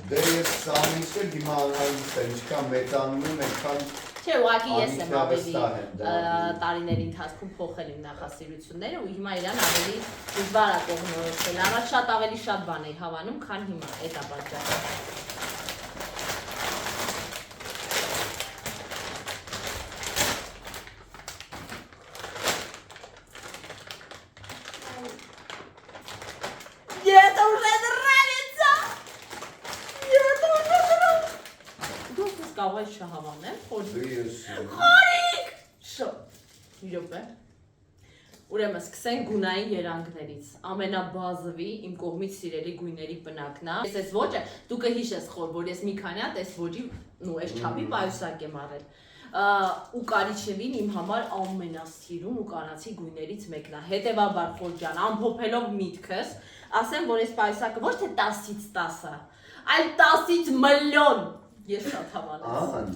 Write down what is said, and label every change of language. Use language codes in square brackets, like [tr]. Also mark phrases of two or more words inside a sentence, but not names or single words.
[hy] Դե ես սամիցը հիմա անհանգիստ եմ, ինչքան մետանում եմ, այնքան Չէ, ուղղակի ես եմ ավելի տարիների ընթացքում փոխել իմ նախասիրությունները ու հիմա իրան ավելի դժվար է կողմնորոշել։ Առաջ շատ ավելի շատ բան էի հավանում, քան հիմա, այդ է պատճառը։ [ru] Это уже нравится! Это уже нравится! [hy] Դու կարող ես շահավանել, խորիկ! Շո, իրոք է։ Ուրեմն սկսենք գունային երանգներից, ամենաբազովի իմ կողմից սիրելի գույների պնակն է։ Ես այս ոճը, դու կհիշես խոր, որ ես մի քանի հատ այս ոճի, այս չափի պայուսակ եմ արել։ Ու կարիչևին իմ համար ամենասիրուն ու կանացի գույներից մեկն է։ Հետևաբար խոր ջան, ամփոփելով միտքս, ասեմ, որ այս պայուսակը ոչ թե 10-ից 10 է, այլ 10-ից միլիոն։ Ես շատ հավանեմ։